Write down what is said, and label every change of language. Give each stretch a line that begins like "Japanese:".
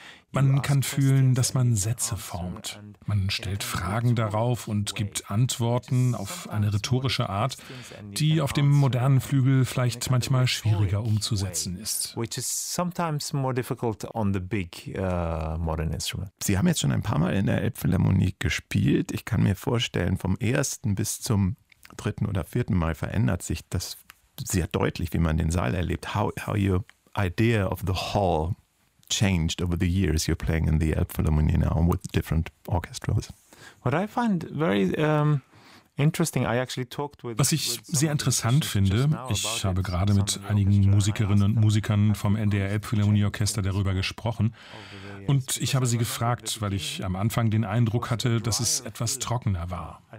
German: Man kann fühlen, dass man Sätze formt. Man stellt Fragen darauf und gibt Antworten auf eine rhetorische Art, die auf dem modernen Flügel vielleicht manchmal schwieriger umzusetzen ist. Sie haben jetzt schon ein paar Mal in der Elbphilharmonie gespielt. Ich kann mir vorstellen, vom ersten bis zum dritten oder vierten Mal verändert sich das sehr deutlich, wie man den Saal erlebt.
English: How your idea of the hall changed over the years you're playing in the Elbphilharmonie now with different orchestras? What I find very
German: Was ich sehr interessant finde, ich habe gerade mit einigen Musikerinnen und Musikern vom NDR Elbphilharmonieorchester darüber gesprochen und ich habe sie gefragt, weil ich am Anfang den Eindruck hatte, dass es etwas trockener war.